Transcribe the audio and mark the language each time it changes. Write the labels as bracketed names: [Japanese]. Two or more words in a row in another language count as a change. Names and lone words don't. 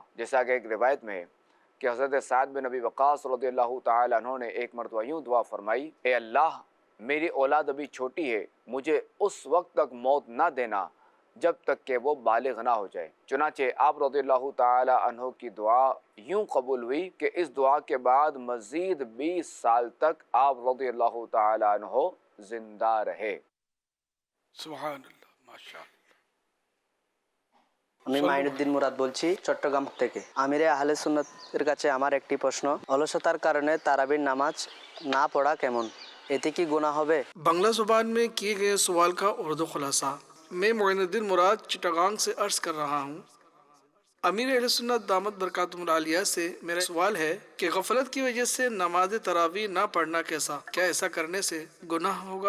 [Urdu] جیسا کہ ایک روایت میں ہے کہ حضرت سعد بن ابی وقاص [Arabic] رضی اللہ تعالی عنہ [Urdu] نے ایک مرتبہ یوں دعا فرمائی, اے اللہ میری اولاد ابھی چھوٹی ہے, مجھے اس وقت تک موت نہ دینا جب تک کہ وہ بالغ نہ ہو جائے. چنانچہ آپ [Arabic] رضی اللہ تعالی عنہ [Urdu] کی دعا یوں قبول ہوئی کہ اس دعا کے بعد مزید 20 سال تک آپ [Arabic] رضی اللہ تعالی عنہ [Urdu] زندہ رہے. [Arabic] سبحان اللہ, ماشاءاللہ. [Bangla] আমি মাইনুদ্দিন মুরাদ বলছি চট্টগ্রাম থেকে। আমিরে আহলে সুন্নতের কাছে আমার একটি প্রশ্ন, অলসতার কারণে তারাবির নামাজ না পড়া কেমন, এতে কি গুনাহ হবে? [Urdu] بنگلہ زبان میں کیے گئے سوال کا اردو خلاصہ. میں معین الدین مراد چٹاگانگ سے عرض کر رہا ہوں. امیر اہل سنت [Arabic] دامت برکاتہم العالیہ [Urdu] سے میرا سوال ہے کہ غفلت کی وجہ سے نماز تراویح نہ پڑھنا کیسا؟ کیا ایسا کرنے سے گناہ ہوگا؟